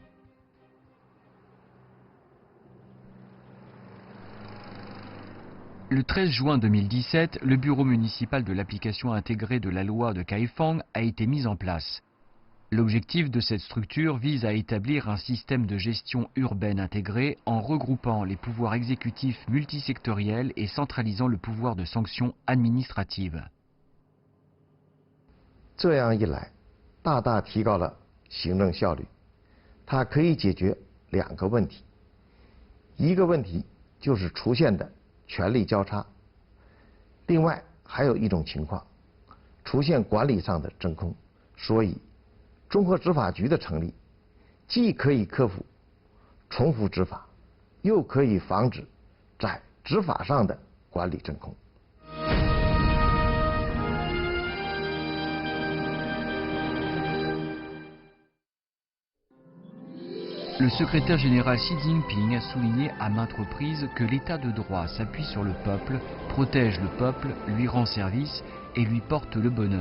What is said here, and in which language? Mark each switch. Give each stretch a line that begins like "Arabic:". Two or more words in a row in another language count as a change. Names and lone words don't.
French: Le 13 juin 2017, le bureau municipal de l'application intégrée de la loi de Kaifeng a été mis en place. L'objectif de cette structure vise à établir un système de gestion urbaine intégré en regroupant les pouvoirs exécutifs multisectoriels et centralisant le pouvoir de sanction administrative.
Chinese: 这样一来，大大提高了行政效率。它可以解决2个问题，一个问题就是出现的权力交叉，另外还有一种情况，出现管理上的真空。所以，综合执法局的成立，既可以克服重复执法，又可以防止在执法上的管理真空。
French: Le secrétaire général Xi Jinping a souligné à maintes reprises que l'état de droit s'appuie sur le peuple, protège le peuple, lui rend service et lui porte le bonheur.